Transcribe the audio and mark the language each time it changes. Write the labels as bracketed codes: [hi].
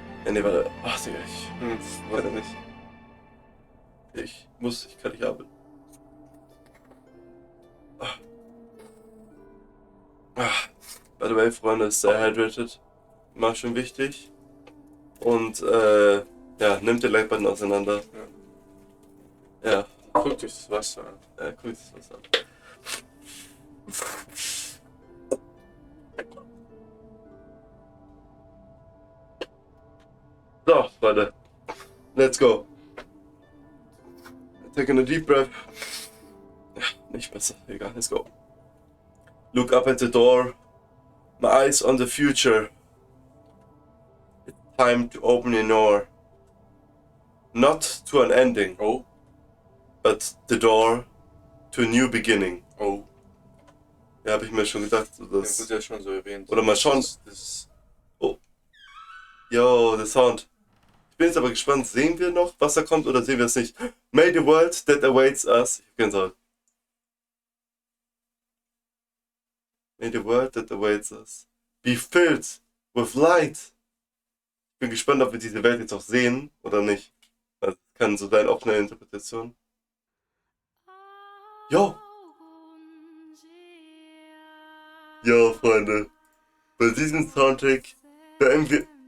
[de] Nee, warte. Ach, Digga, warte nicht. Ich kann nicht haben. [en] By the way, [de] Freunde, [en] stay hydrated. [de] Immer schön wichtig. Und, ja, nimmt den Like-Button auseinander. Ja. Guck dich das Wasser an. Ja, guck das Wasser an. So, Freunde. [en] Let's go. Taking a deep breath. [de] Ja, nicht besser. Egal, [en] let's go. Look up at the door. My eyes on the future. It's time to open the door. Not to an ending, Oh? at the door to a new beginning. Oh. [de] Ja, habe ich mir schon gedacht. Das Das wird ja schon so erwähnt. oder mal schauen. Oh. Yo, der Sound. Ich bin jetzt aber gespannt, sehen wir noch, was da kommt, oder sehen wir es nicht? [en] May the world that awaits us. [de] Ich bin so. [en] May the world that awaits us be filled with light. [de] Ich bin gespannt, ob wir diese Welt jetzt auch sehen oder nicht. Das kann so sein, auch eine Interpretation. Yo! Ja, Freunde. Bei diesem Soundtrack beenden wir.